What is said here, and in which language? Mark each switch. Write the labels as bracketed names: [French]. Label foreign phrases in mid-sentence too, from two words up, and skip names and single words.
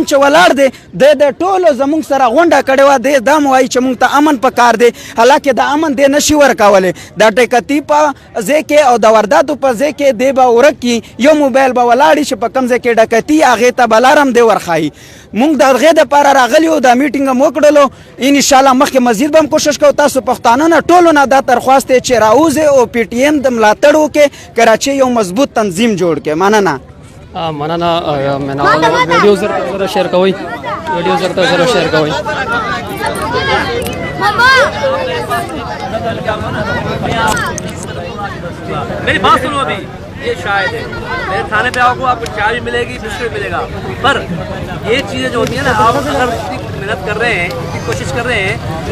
[Pashto] چې ولاړ دي د ټولو زمونږ سره غونډه کړې و د دا موای چې مونږ ته امن پکار دی حالکه د امن د نشي ورکاوله د ټکتی په ځکه او د وارداتو په ځکه دی به ورکی یو موبایل به ولاړ شي په کم ځکه ډکتی اغه ته بلارم دی ورخای مونږ د غې د لپاره راغلی او د میټینګ مو کړلو ان شاء الله مخکې مزید به کوشش کوو تاسو پښتانه نه ټولو نه دا درخواست چې راوځي او پی ټی ایم د ملاتړ وکړي کراچۍ یو مضبوط تنظیم جوړ کړي مننه مننه ویډیو زره شیر کوئ ویډیو زره شیر کوئ [Hindi] मेरी बात सुनो अभी ये शायद है मेरे थाने पे आओगे आपको चाय भी मिलेगी बिस्कुट मिलेगा पर ये चीज़ें जो होती है ना आप अगर इतनी मेहनत कर रहे हैं इतनी कोशिश कर रहे हैं तो